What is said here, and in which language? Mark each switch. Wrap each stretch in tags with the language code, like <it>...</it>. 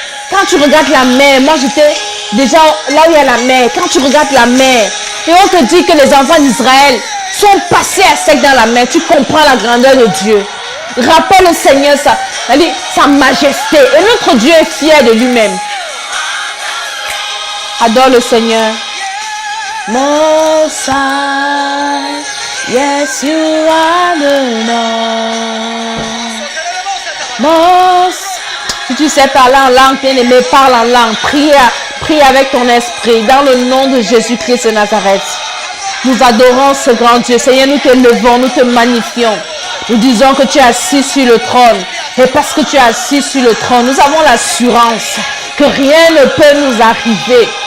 <fr>Quand tu regardes la mer, moi j'étais déjà là où il y a la mer. Quand tu regardes la mer, et on te dit que les enfants d'Israël sont passés à sec dans la mer, tu comprends la grandeur de Dieu. Rappelle au Seigneur sa majesté. Et notre Dieu est fier de lui-même. Adore le Seigneur.</fr> <en>Most High, yes, you are the Lord. Most.</en> <fr>Si tu sais parler en langue, bien-aimé, parle en langue. Prie avec ton esprit. Dans le nom de Jésus-Christ de Nazareth. Nous adorons ce grand Dieu. Seigneur, nous te levons, nous te magnifions. Nous disons que tu es assis sur le trône. Et parce que tu es assis sur le trône, nous avons l'assurance que rien ne peut nous arriver.</fr>